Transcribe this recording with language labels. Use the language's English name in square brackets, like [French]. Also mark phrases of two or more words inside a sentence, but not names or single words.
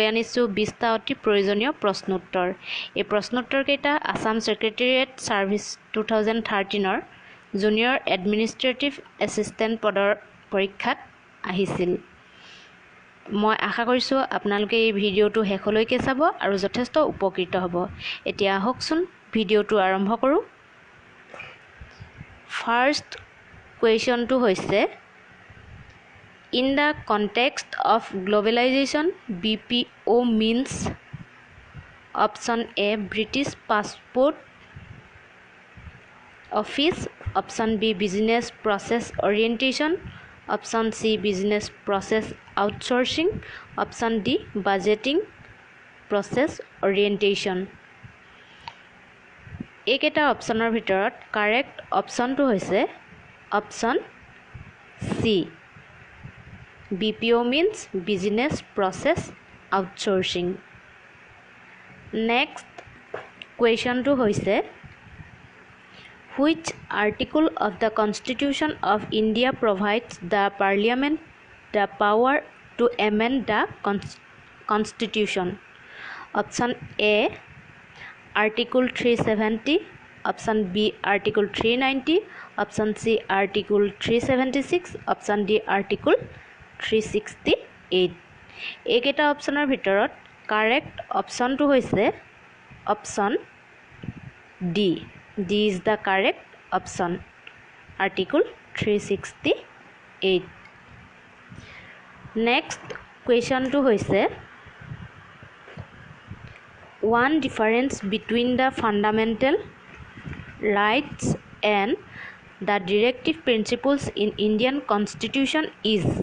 [Assamese] আনিছো 20টা অতি প্ৰয়োজনীয় প্ৰশ্নোত্তৰ এই প্ৰশ্নোত্তৰ কেইটা আসাম সেক্ৰেটাৰিয়েট সাৰ্ভিস 2013 ৰ [English] junior administrative assistant [Assamese] পদৰ পৰীক্ষাত আহিছিল মই আশা কৰিছো আপোনালোকে এই ভিডিঅ'টো শেষলৈকে চাব আৰু যথেষ্ট উপকৃত হ'ব এতিয়া আহকচোন ভিডিঅ'টো আৰম্ভ কৰো [English] First question to hoise in the context of globalization BPO means option A British Passport Office option B business process orientation option C business process outsourcing option D budgeting process orientation [Assamese] এইকেটা অপচনৰ ভিতৰত কাৰেক্ট অপচনটো হৈছে অপচন সি [English] BPO means business process outsourcing next question to হৈছে which article of the constitution of India provides the parliament the power to amend the constitution option A Article 370 option B Article 390 option C Article 376 option D Article 368 [Assamese] এইকেটা অপচনৰ ভিতৰত কাৰেক্ট অপচনটো হৈছে অপচন D [English] D is the correct option Article 368 next question to হৈছে One difference between the fundamental rights and the directive principles in Indian Constitution is